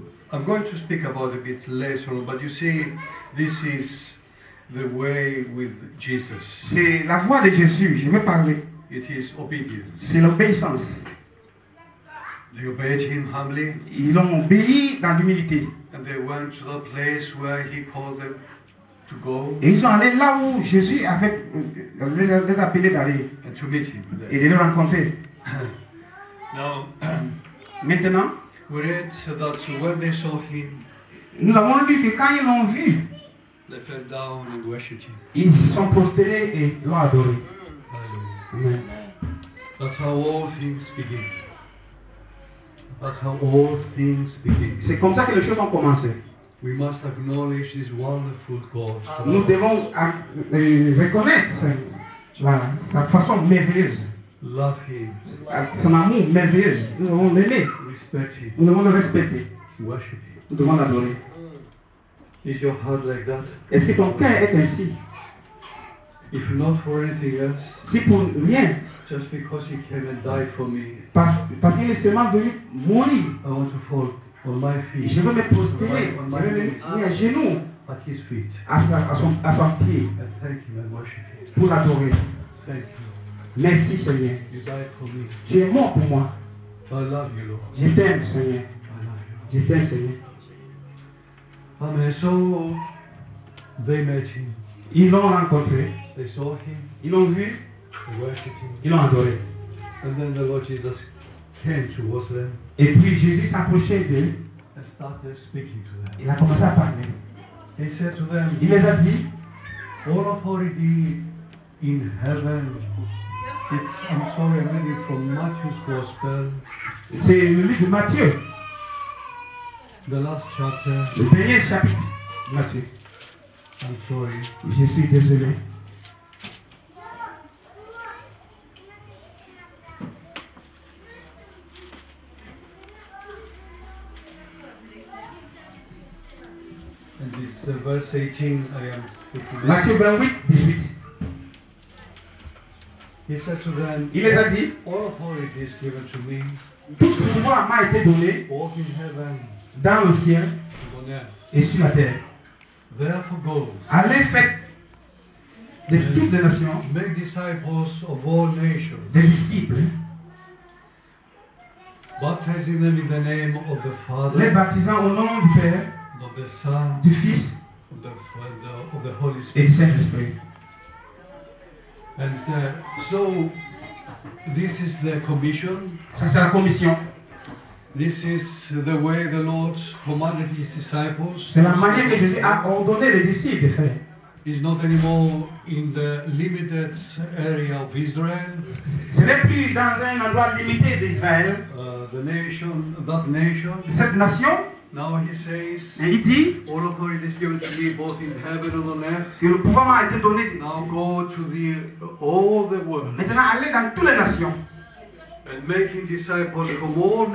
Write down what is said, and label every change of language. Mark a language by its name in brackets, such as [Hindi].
[English] I'm going to speak about a bit later on, but you see, this is the way with Jesus. [French] C'est la voix de Jésus, je vais parler. [English] It is obedience. [French] C'est l'obéissance. [English] They obeyed him humbly, [French] Ils ont obéi dans l'humilité. [English] and they went to the place where he called them to go [French] Et ils sont allés là où Jésus avait les appelés d'aller [English] and to meet him [French] et [English] there. [French] de le rencontrer. [English] Now, [French] Maintenant, [English] we read that when they saw him, [French] nous avons lu que quand ils l'ont vu, [English] they fell down and worshipped him. [French] ils se sont prosternés et l'ont adoré. [English] Hallelujah. Amen. That's how all things begin. That's how all things begin. [French] C'est comme ça que les choses ont commencé. [English] We must acknowledge this wonderful God. [French] Nous devons reconnaître sa façon merveilleuse, [English] love Him, [French] son amour merveilleux. Nous devons l'aimer, [English] respect Him, [French] nous devons le respecter, [English] worship Him. [French] nous devons l'adorer. [English] Is your heart like that? [French] Est-ce que ton cœur est ainsi? [English] If not for anything else, [French] Si pour rien, [English] just because He came and died for me, [French] parce qu'il est seulement venu mourir, [English] I want to fall on my feet, [French] je veux me poster, je veux me mettre à genoux [English] at His feet, [French] à son pied [English] and thank Him and worship Him. [French] pour l'adorer. [English] Thank you. [French] Merci Seigneur. [English] You died for me. [French] Tu es mort pour moi. [English] I love you, Lord. [French] Je t'aime Seigneur. [English] I love you. [French] Je t'aime Seigneur. [English] Amen. So they met Him. [French] Ils l'ont rencontré, [English] They saw Him. [French] ils l'ont vu, [English] They worshipped Him. [French] ils l'ont adoré. [English] And then the Lord Jesus came towards them [French] Et puis Jésus s'approchait d'eux, [English] and started speaking to them. [French] il a commencé à parler. [English] He said to them, [French] Il les a dit, [English] all authority in heaven. I'm sorry, I'm reading from Matthew's Gospel, [French] c'est le livre de Matthieu, [English] the last chapter. [French] le dernier chapitre de Matthieu. [English] I'm sorry. [French] Je suis désolé. [English] And this verse 18, I am speaking. [French] Matthieu 28, 18. [English] He said to them, [French] Il les a dit, [English] all authority is given to me, [French] tout pouvoir m'a été donné [English] both in heaven [French] dans le ciel [English] and on earth. [French] et sur la terre. [English] Therefore go, [French] Allez, faites de toutes les nations [English] make disciples of all nations, [French] des disciples, [English] baptizing them in the name of the [French] les [English] Father, [French] baptisant au nom du Père, [English] of the Son, [French] du Fils [English] of the Holy [French] et [English] Spirit. [French] du Saint-Esprit. [English] And so this is the commission. [French] Ça, c'est la commission. [English] This is the way the Lord commanded His disciples. [French] C'est la manière que Jésus a ordonné les disciples de faire. [English] It's not anymore in the limited area of Israel, [French] Ce n'est plus dans un endroit limité d'Israël, [English] that nation. [French] cette nation. [English] Now He says, [French] Et il dit [English] all authority is given to me both in heaven and on earth. [French] que le pouvoir m'a été donné. [English] Now go to all the world [French] Maintenant, allez dans toutes les nations [English] and making disciples from all